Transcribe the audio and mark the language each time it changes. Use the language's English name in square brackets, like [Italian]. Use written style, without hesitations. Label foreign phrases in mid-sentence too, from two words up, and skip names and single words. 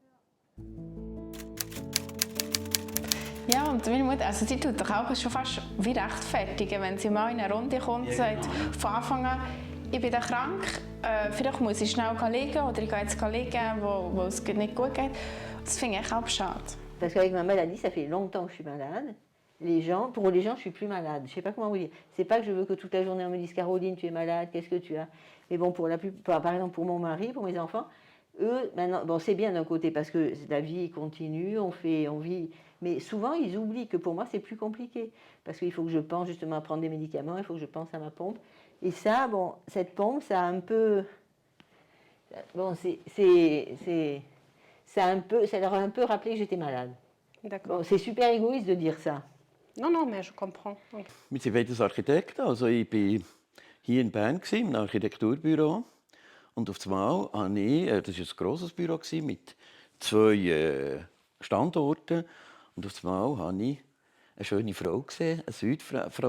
[German] Ja, und meine Mutter, also sie tut doch auch schon fast wie rechtfertigen, wenn sie mal in eine Runde kommt und sagt, von Anfang an, ich bin krank, vielleicht muss ich schnell liegen oder ich gehe jetzt liegen, wo es nicht gut geht. Das finde ich auch schade. [French] Parce qu'avec ma maladie, ça fait longtemps que je suis malade. Pour les gens, je suis plus malade. Je sais pas comment vous dire. C'est pas que je veux que toute la journée on me dise Caroline, tu es malade, qu'est-ce que tu as. Mais bon, pour la plupart, par exemple pour mon mari, pour mes enfants, eux, maintenant, bon, c'est bien d'un côté parce que la vie continue, on vit. Mais souvent, ils oublient que pour moi, c'est plus compliqué. Parce qu'il faut que je pense justement à prendre des médicaments, il faut que je pense à ma pompe. Et ça, bon, cette pompe, ça a un peu... Bon, ça leur a un peu rappelé que j'étais malade. D'accord. Bon, c'est super égoïste de dire ça. Non, non, mais je comprends. Oui. [German] Wir sind beides Architekten. Also ich war hier in Bern im Architekturbüro. Und auf einmal hatte ich, das war ein grosses Büro mit 2 Standorten. Und auf einmal habe ich eine schöne Frau gesehen, eine Südfranzösin.